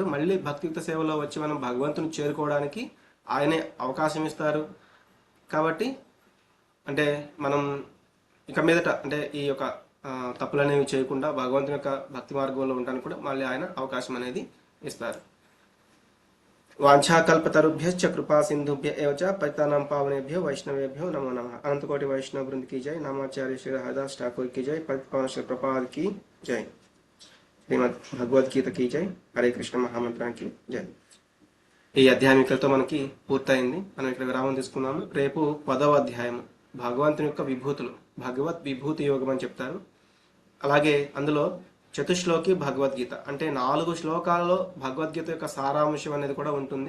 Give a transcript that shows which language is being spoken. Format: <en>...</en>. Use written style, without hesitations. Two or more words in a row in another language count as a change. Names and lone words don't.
<te>మళ్ళీ భక్తియుక్త సేవలో వచ్చి మనం భగవంతుని చేరుకోవడానికి ఆయనే అవకాశం ఇస్తారు. కాబట్టి అంటే మనం ఇక మీదట అంటే ఈ యొక్క తప్పులనేవి చేయకుండా భగవంతుని యొక్క భక్తి మార్గంలో ఉండడానికి కూడా మళ్ళీ ఆయన అవకాశం అనేది ఇస్తారు.</te> <sa>వాంఛాకల్పతరుభ్యశ్చ కృపా సింధుభ్య ఏవ చ పతితానాం పావనేభ్యో వైష్ణవేభ్యో నమో నమః.</sa> <hi>అనంతకోటి వైష్ణవ బృంద్ की जय. नामाचार्य श्री हरिदास ठाकुर की जय. पतित पावन श्री प्रपाद की जय. శ్రీమద్ భగవద్గీత की जय.</hi> <te>హరే కృష్ణ మహామంత్రానికి జై. ఈ అధ్యాయం ఇక్కడితో మనకి పూర్తయింది. మనం ఇక్కడ విరామం తీసుకున్నాము. రేపు 10వ అధ్యాయం భగవంతుని యొక్క విభూతులు, భగవద్ విభూతి యోగం అని చెప్తారు. అలాగే అందులో చతుశ్లోకి భగవద్గీత అంటే 4 శ్లోకాలలో భగవద్గీత యొక్క సారాంశం అనేది కూడా ఉంటుంది.</te>